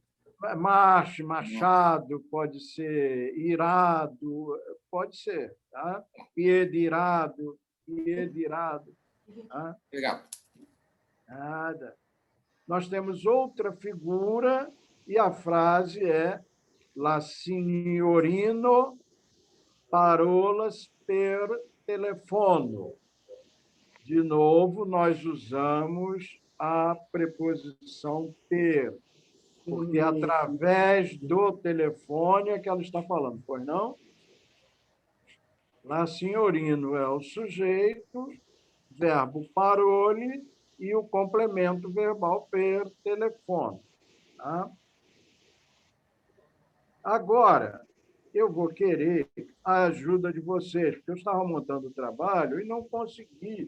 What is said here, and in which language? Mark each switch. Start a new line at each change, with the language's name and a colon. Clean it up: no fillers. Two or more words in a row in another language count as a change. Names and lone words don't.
Portuguese: machado, pode ser irado, pode ser. Tá? Piedirado. Tá? Legal. Nada. Nós temos outra figura e a frase é
Esperanto: La signorino parolas per telefono.
Portuguese: De novo, nós usamos a preposição per, porque é através do telefone é que ela está falando, pois não?
Esperanto: La signorino
Portuguese: é o sujeito, verbo parole e o complemento verbal
Esperanto: per telefone.
Portuguese: Tá? Agora, eu vou querer a ajuda de vocês, porque eu estava montando o trabalho e não consegui.